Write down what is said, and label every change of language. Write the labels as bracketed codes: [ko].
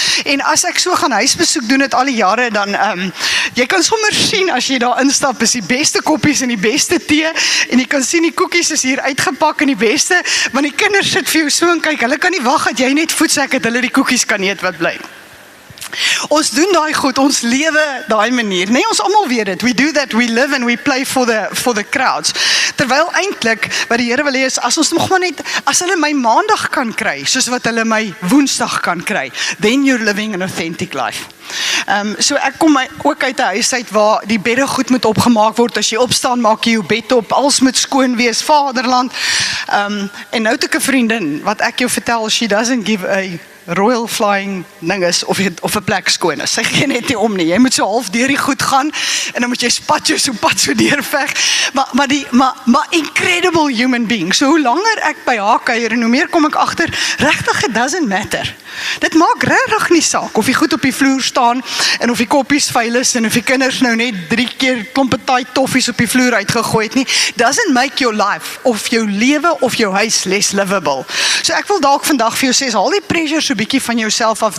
[af] En as ek so gaan huisbesoek doen het al die jare, dan, jy kan sommer sien as jy daar instap, is die beste koppies en die beste tee, en jy kan sien die koekies is hier uitgepak en die beste, want die kinders sit vir jou so en kyk, hulle kan nie wag dat jy net voetsek het, hulle die koekies kan eet wat bly. Ons doen daai goed, ons lewe daai manier. Nee, ons almal weet dit. [en] We do that, we live and we play for the crowds. [af] Terwyl eintlik wat die Here wil hê is as ons nog maar net as hulle my maandag kan kry, soos wat hulle my woensdag kan kry, [en] then you're living an authentic life. [af] So ek kom ook uit 'n huis uit waar die bedde goed moet opgemaak word. As jy opstaan, maak jy jou bed op, alles moet skoon wees, vaderland. En nou het ek 'n vriendin wat ek jou vertel, [en] she doesn't give a royal flying ding [af] is of 'n plek skoon is. Sy gee net nie om nie. Jy moet so half deur die goed gaan en dan moet jy pad so deurveg. [en] Maar incredible human being. [af] So hoe langer ek by haar kuier en hoe meer kom ek agter, regtig [en] it doesn't matter. [af] Dit maak regtig nie saak of die goed op die vloer staan en of die koppies vuil is en of die kinders nou net 3 keer klompe taai toffies op die vloer uitgegooi het nie. [en] Doesn't make your life [af] of jou lewe of jou huis [en] less livable. [af] So ek wil dalk vandag vir jou sê, haal die pressure so bietjie van jouself af.